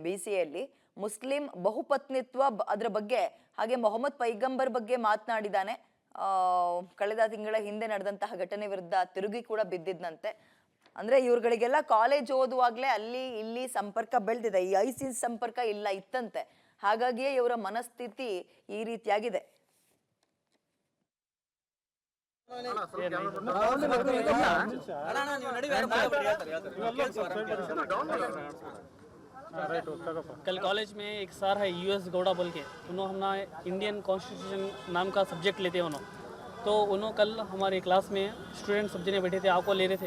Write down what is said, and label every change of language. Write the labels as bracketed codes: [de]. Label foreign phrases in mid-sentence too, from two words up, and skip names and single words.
[kn] BCAಯಲ್ಲಿ ಮುಸ್ಲಿಂ ಬಹುಪತ್ನಿತ್ವ ಅದರ ಬಗ್ಗೆ, ಹಾಗೆ ಮೊಹಮ್ಮದ್ ಪೈಗಂಬರ್ ಬಗ್ಗೆ ಮಾತನಾಡಿದ್ದಾನೆ. ಕಳೆದ ತಿಂಗಳ ಹಿಂದೆ ನಡೆದಂತಹ ಘಟನೆ ವಿರುದ್ಧ ತಿರುಗಿ ಕೂಡ ಬಿದ್ದಿದ್ದಂತೆ. ಅಂದ್ರೆ ಇವ್ರುಗಳಿಗೆಲ್ಲ ಕಾಲೇಜ್ ಓದುವಾಗ್ಲೇ ಅಲ್ಲಿ ಇಲ್ಲಿ ಸಂಪರ್ಕ ಬೆಳೆದಿದೆ. ಈ ಐಸಿಸ್ ಸಂಪರ್ಕ ಇತ್ತಂತೆ. ಹಾಗಾಗಿಯೇ ಇವರ ಮನಸ್ಥಿತಿ ಈ ರೀತಿಯಾಗಿದೆ. [hi] कल कॉलेज में एक सर है US गौड़ा बोल के, उन्होंने [en] Indian Constitution [hi] नाम का सब्जेक्ट लेते हैं तो उन्होंने कल हमारे क्लास में स्टूडेंट सब जने बैठे थे, आपको ले रहे थे।